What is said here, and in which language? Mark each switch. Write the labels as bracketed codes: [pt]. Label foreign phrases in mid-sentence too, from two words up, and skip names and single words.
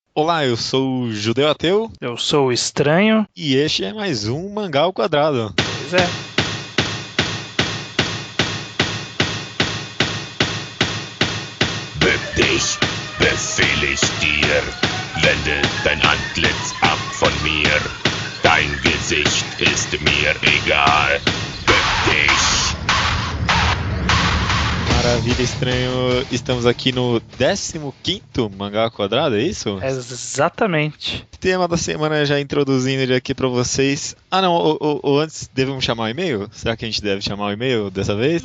[pt] Olá, eu sou o Judeu Ateu Eu sou o Estranho. e este é mais um Mangá ao Quadrado. Pois é. [de] Bück dich, befehl ich dir. Wende dein Antlitz ab von mir. Dein Gesicht ist mir egal. Bück dich. [pt] Maravilha, estranho. Estamos aqui no 15º Mangá ao Quadrado, é isso? Exatamente. Tema da semana já introduzindo ele aqui pra vocês. Ah, não, antes devemos chamar o e-mail? Será que a gente deve chamar o e-mail dessa vez?